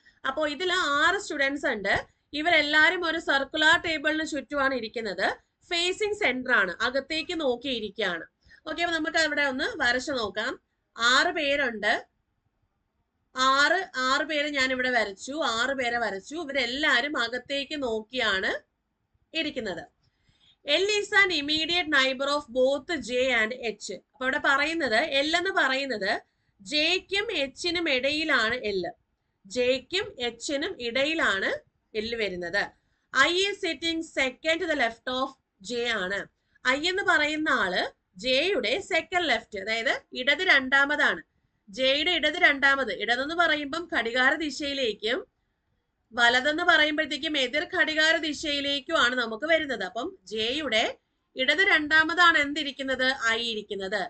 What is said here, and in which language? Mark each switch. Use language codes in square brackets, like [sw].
[ml] അപ്പോൾ ഇതിൽ 6 സ്റ്റുഡൻസ് ഉണ്ട്. ഇവരെല്ലാരും ഒരു സർക്കുലർ ടേബിളിന് ചുറ്റുമാണ് ഇരിക്കുന്നത്. ഫേസിംഗ് സെന്റർ ആണ്, അകത്തേക്ക് നോക്കിയിരിക്കുകയാണ്. ഓക്കെ, അപ്പൊ നമുക്ക് അവിടെ ഒന്ന് വരച്ചു നോക്കാം. 6 പേരുണ്ട്. 6 പേര് ഞാൻ ഇവിടെ വരച്ചു. 6 പേരെ വരച്ചു. ഇവരെല്ലാരും അകത്തേക്ക് നോക്കിയാണ് ഇരിക്കുന്നത്. [en] L is an immediate neighbor of both J and H. [ml] അപ്പൊ ഇവിടെ പറയുന്നത് L എന്ന് പറയുന്നത് ജെക്കും എച്ചിനും ഇടയിലാണ് L. ജെക്കും എച്ചിനും ഇടയിലാണ് L വരുന്നത്. [en] I is sitting second to the left of J ആണ്. [ml] I എന്ന് പറയുന്ന ആള് ജെയുടെ സെക്കൻഡ് ലെഫ്റ്റ്, അതായത് ഇടത് രണ്ടാമതാണ്. ജെയുടെ ഇടത് രണ്ടാമത്. ഇടതെന്ന് പറയുമ്പം ഘടികാര ദിശയിലേക്കും വലതെന്ന് പറയുമ്പോഴത്തേക്കും എതിർ ഘടികാര ദിശയിലേക്കുമാണ് നമുക്ക് വരുന്നത്. അപ്പം ജെയുടെ ഇടത് രണ്ടാമതാണ് എന്തിരിക്കുന്നത്? ഐ ഇരിക്കുന്നത്.